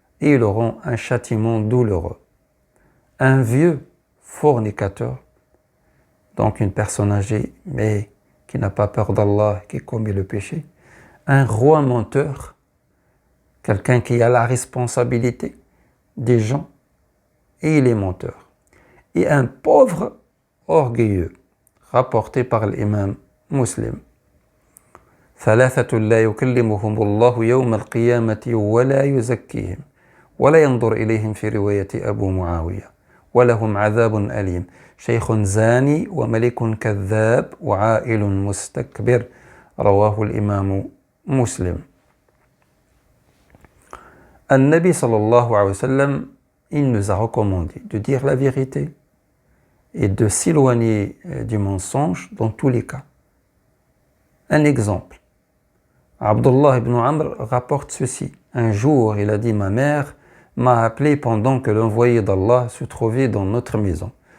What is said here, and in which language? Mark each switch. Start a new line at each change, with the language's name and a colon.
French: Et ils auront un châtiment douloureux. Un vieux fornicateur, donc une personne âgée, mais qui n'a pas peur d'Allah, qui commet le péché. Un roi menteur, quelqu'un qui a la responsabilité des gens, et il est menteur. Et un pauvre orgueilleux, rapporté par l'imam Muslim.
Arabic: ثلاثة لا يكلمهم الله يوم القيامة ولا يزكيهم ولا ينظر إليهم في رواية أبو معاوية ولهم عذاب أليم شيخ زاني وملك كذاب وعائل مستكبر رواه الإمام مسلم. النبي صلى الله عليه وسلم,
French: il nous a recommandé de dire la vérité et de s'éloigner du mensonge dans tous les cas. Un exemple. Abdullah ibn Amr rapporte ceci. Un jour, il a dit: ma mère m'a appelé pendant que l'envoyé d'Allah se trouvait dans notre maison.